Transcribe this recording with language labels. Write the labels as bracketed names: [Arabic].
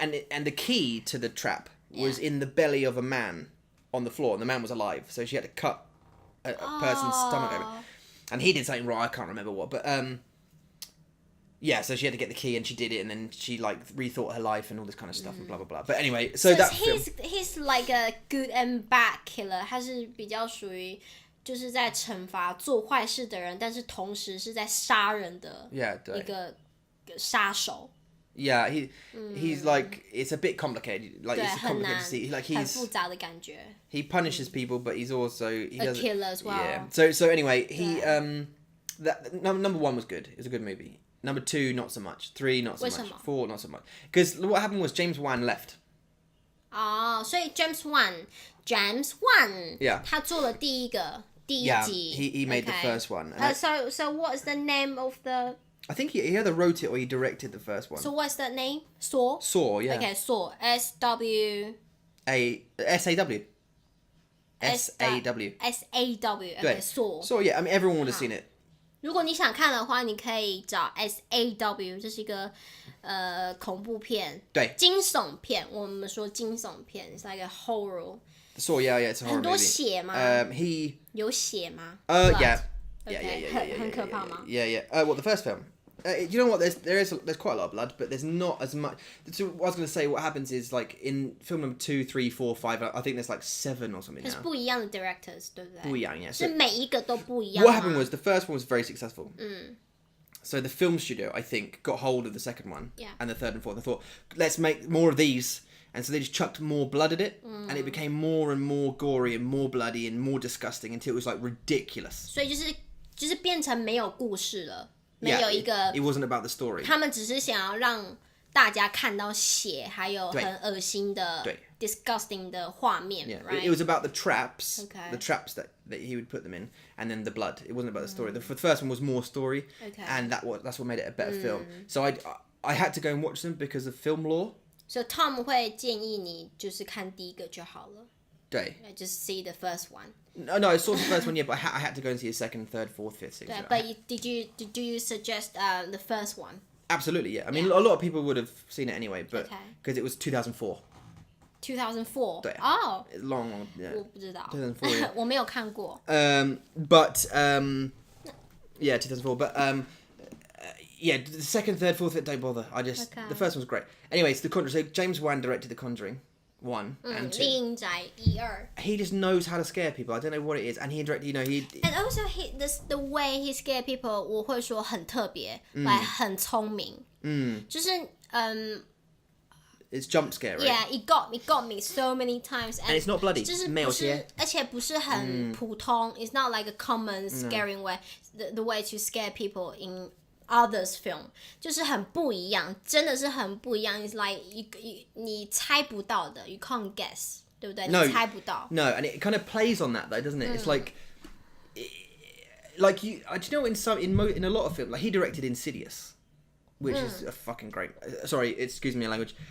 [English] and the key to the trap was in the belly of a man on the floor and the man was alive so she had to cut a person's stomach open and he did something wrong I can't remember what but yeah so she had to get the key and she did it and then she like rethought her life and all this kind of stuff and blah blah blah but anyway so that he's like a good and bad killer [Chinese] 他是比较属于就是在惩罚做坏事的人但是同时是在杀人的一个杀手 [English] Yeah, he's like it's a bit complicated. Like it's complicated to see. Like he's [Chinese] 很复杂的感觉 [English] he punishes people, but he's also he a does killer as well. Yeah. So anyway, he that number 1 was good. It was a good movie. Number 2 not so much. 3 not so much. 4 not so much. Because what happened was James Wan left. [Chinese] 所以 James Wan [English] Yeah. [Chinese] 他做了第一集 [English] Yeah, he made the first one. So what is the name of the I think he either wrote it or he directed the first one. So what's that name? Saw? Saw, yeah. Okay, Saw. S-W... S-A-W. S-A-W. S-A-W. Okay, Saw. Saw, yeah. I mean, everyone would have seen it. [Chinese] 如果你想看的话，你可以找 S-A-W， 这是一个恐怖片，对，惊悚片。我们说惊悚片 ， [English] it's like a horror. Saw, yeah, it's a horror movie. [Chinese] 很多血吗？有血吗 [English] ？Yeah. Yeah. [Chinese] 很可怕吗 [English] Yeah. Well, the first film. You know what? There's quite a lot of blood, but there's not as much. So what I was going to say, what happens is like in film number 2, 3, 4, 5. I think there's like 7 or something [Chinese] 可是 [English] now. [Chinese] 不一样的 directors， 对不对？不一样 [English] yeah. [Chinese] 是每一个都不一样 [English] What happened was the first one was very successful. So the film studio, I think, got hold of the second one and the third and fourth. They thought, let's make more of these. And so they just chucked more blood at it, and it became more and more gory and more bloody and more disgusting until it was like ridiculous. [Chinese] 所以就是变成没有故事了。没有一个 [English] it wasn't about the story. [Chinese] 他们只是想要让大家看到血，还有很恶心的 disgusting 的画面 [English] right? It was about the traps, Okay. the traps that he would put them in, and then the blood. It wasn't about the story. The first one was more story, and that's what made it a better film. So I had to go and watch them because of film law. [Chinese] So Tom 会建议你就是看第一个就好了。对 [English] Just see the first one. No, I saw the first one, yeah, but I had to go and see the second, third, fourth, fifth, sixth. But did you suggest the first one? Absolutely, yeah. I mean, a lot of people would have seen it anyway, but because it was 2004. 2004. [Chinese] 对 [English] Oh. Long, yeah. [Chinese] 我不知道。 [English] 2004, yeah. [Chinese] 我没有看过。 [English] But yeah, 2004. But yeah, the second, third, fourth, fifth, don't bother. The first one's great. Anyways, The Conjuring. So James Wan directed The Conjuring 1 and 2. [Chinese] 丽影宅1、2 [English] He just knows how to scare people. I don't know what it is, and he directed. And also the way he scare people, [Chinese] 我会说很特别，很聪明。就是 [English] It's jump scare, right? Yeah, it got me so many times. And it's not bloody. [Chinese] 就是没有血，而且不是很普通。 [English] It's not like a common scaring way. The way to scare people in others film， [Chinese] 就是很不一样，真的是很不一样。 [English] It's like [Chinese] 你猜不到的 [English] ，you can't guess， [Chinese] 对不对？ [English] No, [Chinese] 你猜不到。 [English] No, and it kind of plays on that though, doesn't it? It's like you. Do you know in a lot of films, like he directed Insidious, which is a fucking great. Sorry, excuse me, language.